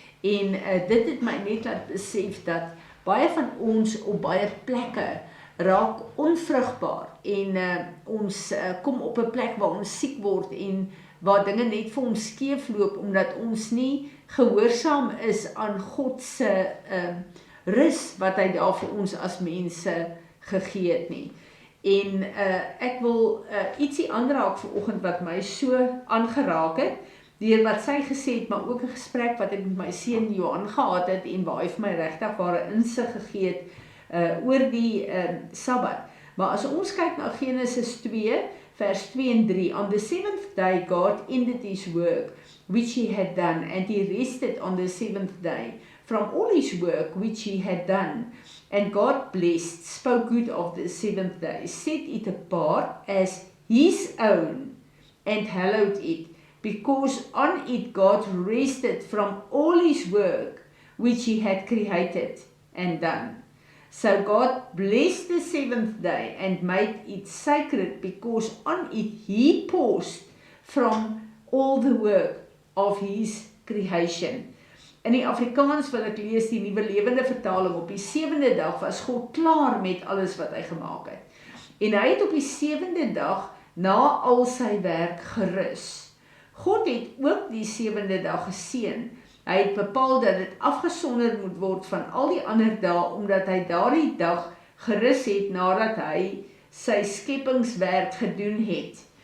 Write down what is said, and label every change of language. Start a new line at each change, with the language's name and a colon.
Afrikaans: En dit het my net laat besef dat baie van ons op baie plekke raak onvrugbaar en ons kom op 'n plek waar ons siek word en waar dinge net vir ons skeefloop omdat ons nie gehoorsaam is aan God se rus wat hy daar vir ons as mense gegee het nie. En ek wil ietsie aanraak vanoggend wat my so aangeraak het, deur wat sy gesê het, maar ook 'n gesprek wat ek met my seun Johan gehad het en waar hy vir my regtig ware insig gegee het oor die Sabbat. Maar as ons kyk na Genesis 2 vers 2 en 3,
English: on the seventh day God ended his work which he had done, and he rested on the seventh day from all his work which he had done. And God blessed, spoke good of the seventh day, set it apart as his own, and hallowed it, because on it God rested from all his work which he had created and done. So God blessed the seventh day and made it sacred, because on it he paused from all the work of his creation.
Afrikaans: In die Afrikaans wil ek lees die Nuwe Lewende Vertaling, op die 7de dag was God klaar met alles wat hy gemaak het. En hy het op die 7de dag na al sy werk gerus. God het ook die 7de dag geseën. Hy het bepaal dat dit afgesonder moet word van al die ander dae, omdat hy daardie dag gerus het nadat hy sy skepingswerk gedoen het.